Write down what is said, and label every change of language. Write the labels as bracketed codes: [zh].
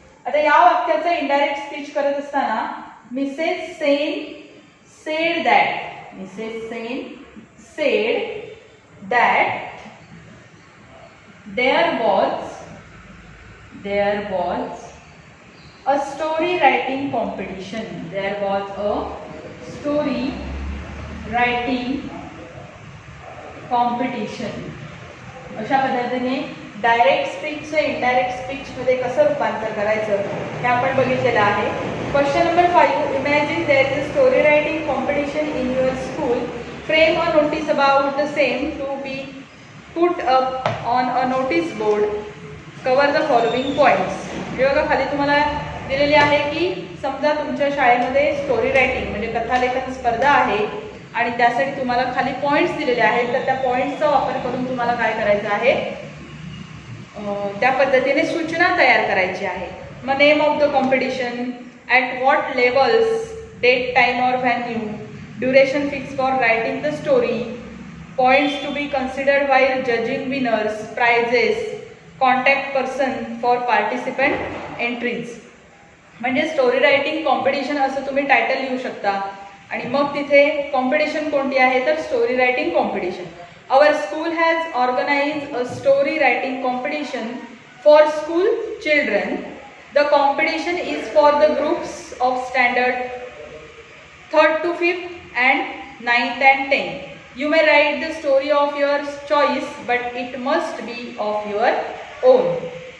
[mr] आता या वाक्याचं indirect speech करत असताना [en] Mrs Sen said that there was a story writing competition. There was a story writing competition. [mr] अशा पद्धतीने डायरेक्ट स्पीचचं इनडायरेक्ट स्पीचमध्ये कसं रूपांतर करायचं हे आपण बघितलेलं आहे. [en] Question number 5. Imagine there is a story writing competition in your school. Frame a notice about the same to be put up on a notice board. Cover the following points. [mr] हे बघा खाली तुम्हाला दिलेली आहे की समजा तुमच्या शाळेमध्ये स्टोरी रायटिंग म्हणजे कथालेखन स्पर्धा आहे आणि त्यासाठी तुम्हाला खाली पॉईंट्स दिलेले आहेत. तर त्या पॉईंट्सचा वापर करून तुम्हाला काय करायचं आहे, त्या पद्धतीने सूचना तयार करायची आहे. [en] मग name of the competition, at what levels, date, time or venue, duration fix for writing the story, points to be considered while judging winners, prizes, contact person for participant entries. [mr] म्हणजे स्टोरी रायटिंग कॉम्पिटिशन असं तुम्ही title लिहू शकता आणि मग तिथे competition कोणती आहे तर story writing competition. [en] Our school has organized a story writing competition for school children. The competition is for the groups of standard 3rd to 5th and 9th and 10th. You may write the story of your choice, but it must be of your own.